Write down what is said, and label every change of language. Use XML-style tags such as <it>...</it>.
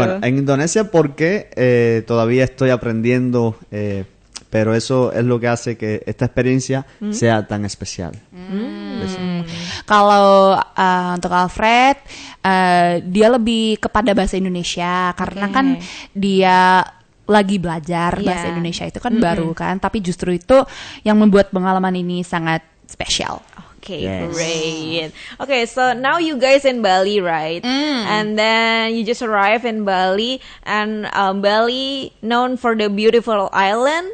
<es>Bueno, en Indonesia porque todavía estoy aprendiendo, pero eso es lo que hace que esta experiencia sea tan especial. Eso.</es> <id>Kalau untuk Alfred, dia lebih kepada bahasa Indonesia karena kan dia lagi belajar bahasa Indonesia itu kan baru kan, tapi justru itu yang membuat pengalaman ini sangat spesial.</id> <en>Okay, Yes. great. Okay, so now you guys in Bali, right? And then you just arrived in Bali, and Bali known for the beautiful island.</en>